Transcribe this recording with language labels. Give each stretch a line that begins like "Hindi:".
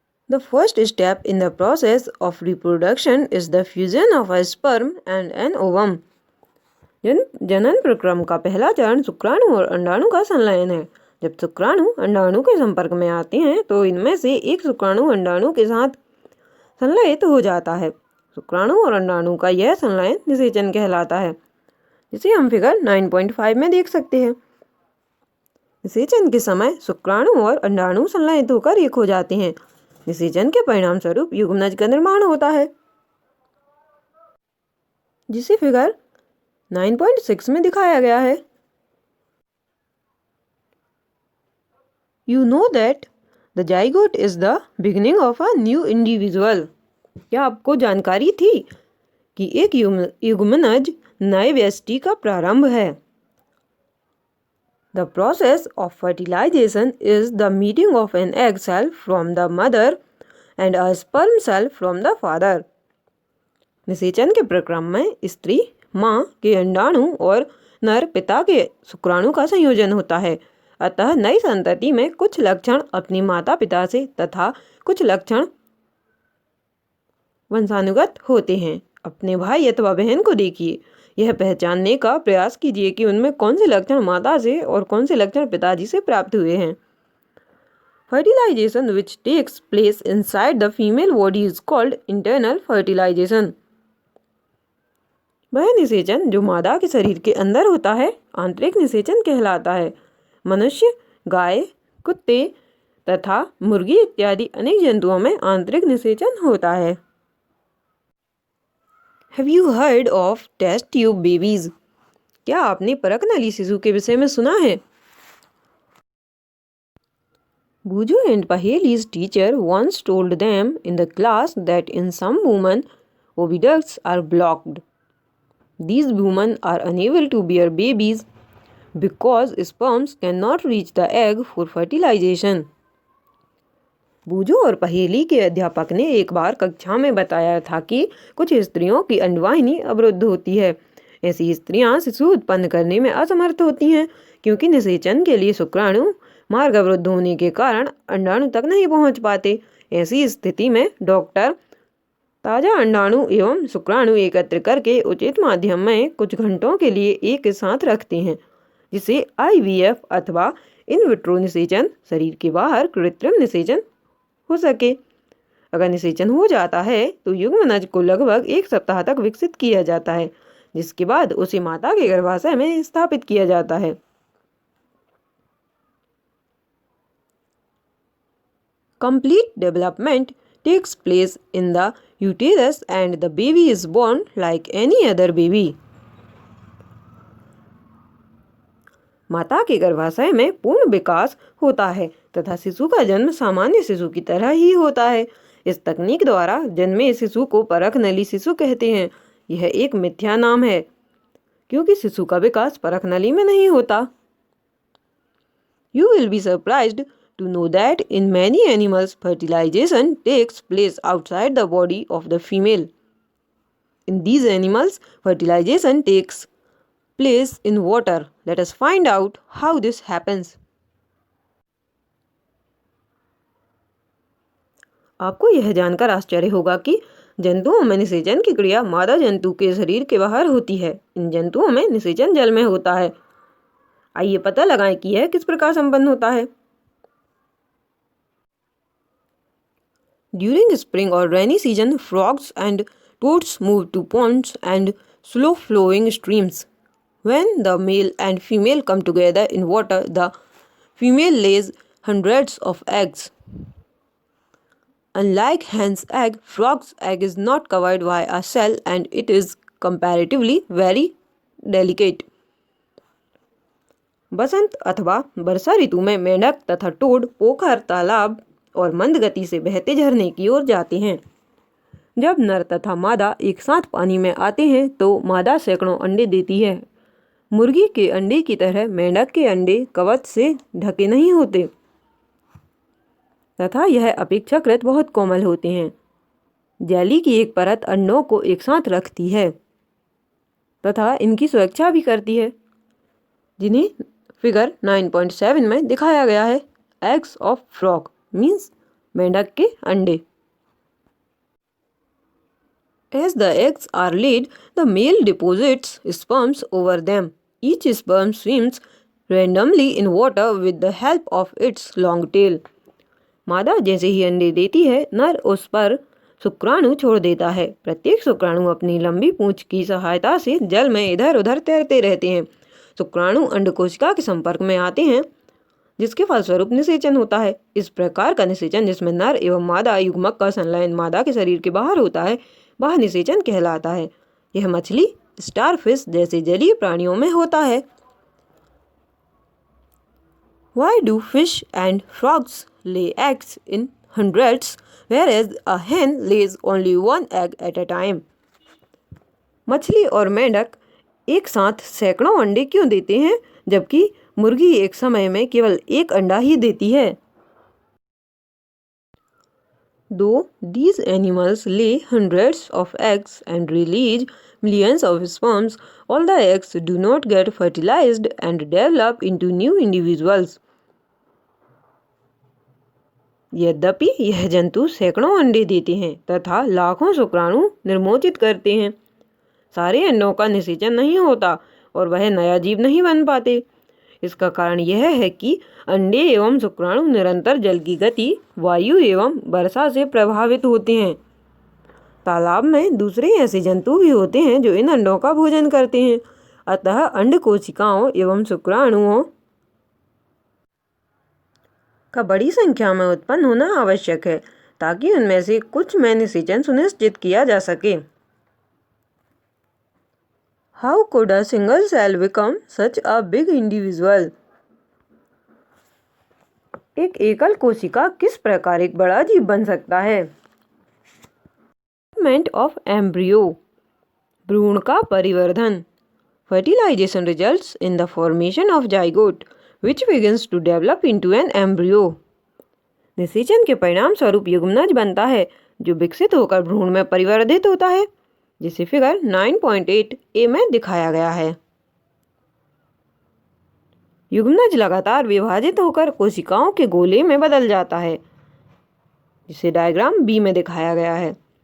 English: The first step in the process of reproduction is the fusion of a sperm and an ovum.
Hindi: जनन प्रक्रम का पहला चरण शुक्राणु और अंडाणु का संलयन है। जब शुक्राणु अंडाणु के संपर्क में आते हैं तो इनमें से एक शुक्राणु अंडाणु के साथ संलयित हो जाता है। शुक्राणु और अंडाणु का यह संलयन निषेचन कहलाता है जिसे हम फिगर 9.5 में देख सकते हैं। निषेचन के समय शुक्राणु और अंडाणु संलयित होकर एक हो जाते हैं। निषेचन के परिणाम स्वरूप युग्मनज का निर्माण होता है जिसे फिगर 9.6 में दिखाया गया है।
English: You know that the zygote is the beginning of a new individual.
Hindi: क्या आपको जानकारी थी कि एक युग्मनज नए व्यष्टि का प्रारंभ है?
English: The process of fertilization is the meeting of an egg cell from the mother and a sperm cell from the father.
Hindi: निषेचन के प्रक्रम में स्त्री माँ के अंडाणु और नर पिता के शुक्राणु का संयोजन होता है। अतः नई संतति में कुछ लक्षण अपने माता पिता से तथा कुछ लक्षण वंशानुगत होते हैं। अपने भाई अथवा बहन को देखिए, यह पहचानने का प्रयास कीजिए कि उनमें कौन से लक्षण माता से और कौन से लक्षण पिताजी से प्राप्त हुए हैं।
English: Fertilisation which takes place inside the female body is called internal fertilisation.
Hindi: वह निषेचन जो मादा के शरीर के अंदर होता है आंतरिक निषेचन कहलाता है। मनुष्य, गाय, कुत्ते तथा मुर्गी इत्यादि अनेक जंतुओं में आंतरिक निषेचन होता है।
English: Have you heard of test tube babies?
Hindi: क्या आपने परख नली शिशु के विषय में सुना है?
English: Buju and Paheli's teacher once told them in the class that in some women oviducts are blocked. These women are unable to bear babies because sperms cannot reach the egg for fertilization.
Hindi: बूजू और पहेली के अध्यापक ने एक बार कक्षा में बताया था कि कुछ स्त्रियों की अंडवाहिनी अवरुद्ध होती है। ऐसी स्त्रियां शिशु उत्पन्न करने में असमर्थ होती हैं क्योंकि निषेचन के लिए शुक्राणु मार्ग अवरुद्ध होने के कारण अंडाणु तक नहीं पहुंच पाते। ऐसी स्थिति में डॉक्टर ताज़ा अंडाणु एवं शुक्राणु एकत्र करके उचित माध्यम में कुछ घंटों के लिए एक साथ रखते हैं, जिसे IVF अथवा इन विट्रो निषेचन, शरीर के बाहर कृत्रिम निषेचन हो सके। अगर निषेचन हो जाता है तो युग्मनज को लगभग 1 सप्ताह तक विकसित किया जाता है, जिसके बाद उसे माता के गर्भाशय में स्थापित किया जाता है।
English: Complete development takes place in the uterus and the baby is born like any other baby.
Hindi: माता के गर्भाशय में पूर्ण विकास होता है तथा शिशु का जन्म सामान्य शिशु की तरह ही होता है। इस तकनीक द्वारा जन्मे शिशु को परख नली शिशु कहते हैं। यह एक मिथ्या नाम है क्योंकि शिशु का विकास परख नली में नहीं होता।
English: You will be surprised to know that in many animals fertilization takes place outside the body of the female. In these animals, fertilization takes place in water. Let us find out how this happens.
Hindi: आपको यह जानकर आश्चर्य होगा कि जंतुओं में निषेचन की क्रिया मादा जंतु के शरीर के बाहर होती है। इन जंतुओं में निषेचन जल में होता है। आइए पता लगाएं कि यह किस प्रकार संपन्न होता है।
English: During spring or rainy season, frogs and toads move to ponds and slow-flowing streams. When the male and female come together in water, the female lays hundreds of eggs. Unlike hen's egg, frog's egg is not covered by a shell and it is comparatively very delicate.
Hindi: बसंत अथवा वर्षा ऋतु में मेंढक तथा toad पोखर, तालाब और मंद गति से बहते झरने की ओर जाते हैं। जब नर तथा मादा एक साथ पानी में आते हैं तो मादा सैकड़ों अंडे देती है। मुर्गी के अंडे की तरह मेंढक के अंडे कवच से ढके नहीं होते तथा यह अपेक्षाकृत बहुत कोमल होते हैं। जेली की एक परत अंडों को एक साथ रखती है तथा इनकी सुरक्षा भी करती है, जिन्हें फिगर 9.7 में दिखाया गया है।
English: eggs of frog means
Hindi: मेंढक के अंडे।
English: As the eggs are laid, the male deposits sperms over them. Each sperm swims randomly in water with the help of its long tail.
Hindi: मादा जैसे ही अंडे देती है, नर उस पर शुक्राणु छोड़ देता है। प्रत्येक शुक्राणु अपनी लंबी पूंछ की सहायता से जल में इधर उधर तैरते रहते हैं। शुक्राणु अंडकोशिका के संपर्क में आते हैं, जिसके फलस्वरूप निषेचन होता है। इस प्रकार का निषेचन, जिसमें नर एवं मादा युग्मक का संलयन मादा के शरीर के बाहर होता है, वह निषेचन कहलाता है। यह मछली, स्टारफिश जैसे जलीय प्राणियों में होता है।
English: Why do fish and frogs lay eggs in hundreds, whereas a hen lays only one egg at a time?
Hindi: मछली और मेंढक एक साथ सैकड़ों अंडे क्यों देते हैं, जबकि मुर्गी एक समय में केवल एक अंडा ही देती है?
English: Though these animals lay hundreds of eggs and release millions of sperms, all the eggs do not get fertilized and develop into new individuals.
Hindi: यद्यपि यह जंतु सैकड़ों अंडे देते हैं तथा लाखों शुक्राणु निर्मोचित करते हैं, सारे अंडों का निषेचन नहीं होता और वह नया जीव नहीं बन पाते। इसका कारण यह है कि अंडे एवं शुक्राणु निरंतर जल की गति, वायु एवं वर्षा से प्रभावित होते हैं। तालाब में दूसरे ऐसे जंतु भी होते हैं जो इन अंडों का भोजन करते हैं, अतः अंड कोशिकाओं एवं शुक्राणुओं का बड़ी संख्या में उत्पन्न होना आवश्यक है ताकि उनमें से कुछ में निषेचन सुनिश्चित किया जा सके।
English: How could a single cell become such a big individual?
Hindi: एक एकल कोशिका किस प्रकार एक बड़ा जीव बन सकता है?
English: development of embryo,
Hindi: भ्रूण का परिवर्धन।
English: Fertilization results in the formation of zygote, which begins to develop into an embryo.
Hindi: निषेचन के परिणाम स्वरूप युग्मनज बनता है जो विकसित होकर भ्रूण में परिवर्धित होता है, जिसे फिगर 9.8a में दिखाया गया है। युग्मनज लगातार विभाजित होकर कोशिकाओं के गोले में बदल जाता है, जिसे डायग्राम बी में दिखाया गया है।